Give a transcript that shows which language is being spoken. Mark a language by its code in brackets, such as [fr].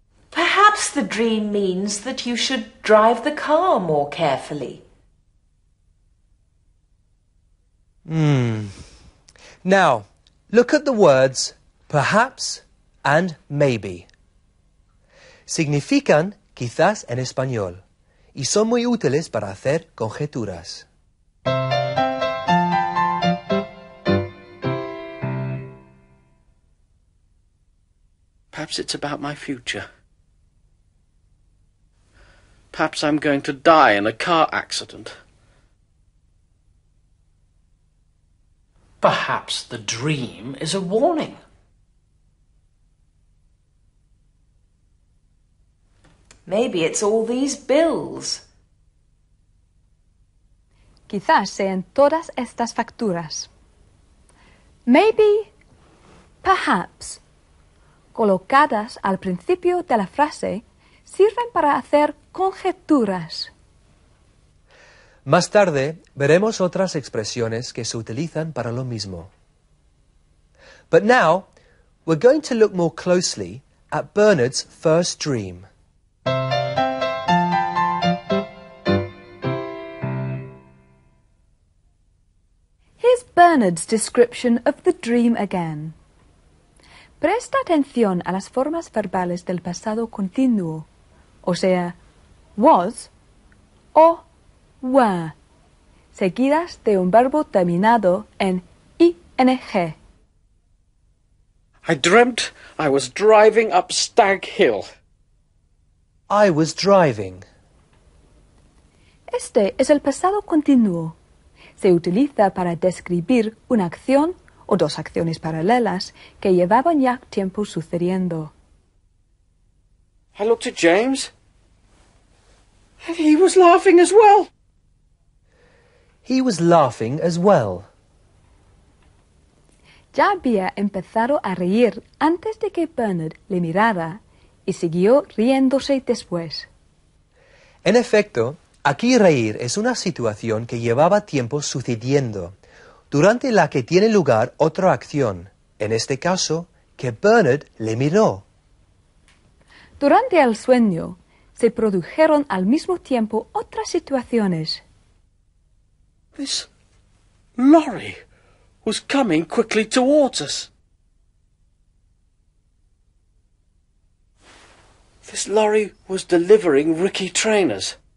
[en] Perhaps the dream means that you should drive the car more carefully. Now, look at the words perhaps and maybe. [es] Significan quizás en español y son muy útiles para hacer conjeturas. [en] Perhaps it's about my future. Perhaps I'm going to die in a car accident. Perhaps the dream is a warning. Maybe it's all these bills. [es] Quizás sean todas estas facturas. Maybe, perhaps, colocadas al principio de la frase, sirven para hacer conjeturas. Más tarde veremos otras expresiones que se utilizan para lo mismo. [en] But now, we're going to look more closely at Bernard's first dream. Here's Bernard's description of the dream again. [es] Presta atención a las formas verbales del pasado continuo, o sea, was o were, seguidas de un verbo terminado en ing. [en] I dreamt I was driving up Stag Hill. I was driving. [es] Este es el pasado continuo. Se utiliza para describir una acción o dos acciones paralelas que llevaban ya tiempo sucediendo. [en] I looked at James, and he was laughing as well. He was laughing as well. [es] Ya había empezado a reír antes de que Bernard le mirara y siguió riéndose después. En efecto, aquí reír es una situación que llevaba tiempo sucediendo, durante la que tiene lugar otra acción, en este caso, que Bernard le miró. Durante el sueño se produjeron al mismo tiempo otras situaciones. [en] This lorry was coming quickly towards us. This lorry was delivering Ricky trainers.